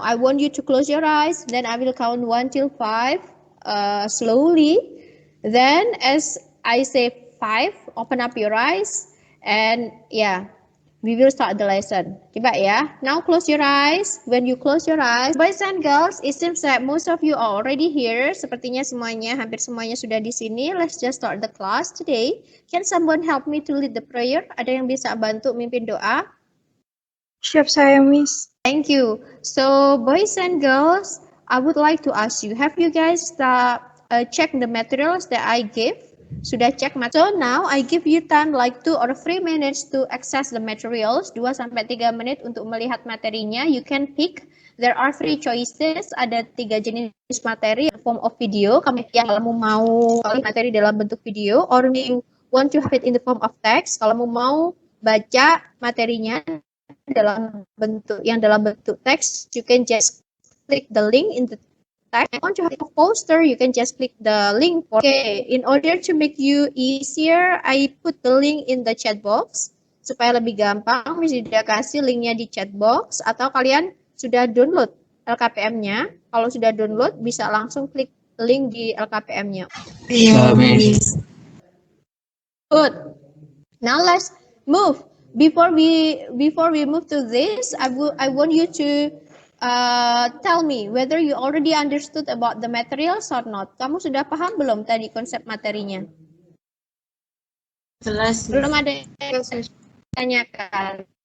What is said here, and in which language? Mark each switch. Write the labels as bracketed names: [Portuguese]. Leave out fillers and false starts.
[English] I want you to close your eyes. Then I will count 1 till 5 slowly. Then as I say 5, open up your eyes. And yeah, we will start the lesson. [Indonesian] Coba ya. [English] Now close your eyes. When you close your eyes, boys and girls, it seems that most of you are already here. [Indonesian] Sepertinya semuanya, hampir semuanya sudah di sini. [English] Let's just start the class today. Can someone help me to lead the prayer? [Indonesian] Ada yang bisa bantu mimpin doa? Siap saya, Miss. [English] Thank you. So, boys and girls, I would like to ask you, have you guys checked the materials that I give? [Indonesian] Sudah cek? [English] So now I give you time like 2 or 3 minutes to access the materials. [Indonesian] 2 sampai 3 menit untuk melihat materinya. [English] You can pick. There are 3 choices. [Indonesian] Ada 3 jenis materi [English] form of video. [Indonesian] Kamu mau materi dalam bentuk video, [English] or you want to have it in the form of text. [Indonesian] Kalau mau baca materinya dalam bentuk teks, [English] you can just click the link in the text. If you want to have a poster, you can just click the link. Okay, in order to make you easier, I put the link in the chat box [Indonesian] supaya lebih gampang. Bisa kasih linknya di chat box, atau kalian sudah download LKPM-nya. Kalau sudah download, bisa langsung klik link di LKPM-nya. Iya, Miss. [English] Good. Now let's move. Before we move to this, I want you to tell me whether you already understood about the materials or not. [Indonesian] Kamu sudah paham belum tadi konsep materinya? Jelas. Belum ada yang tanyakan.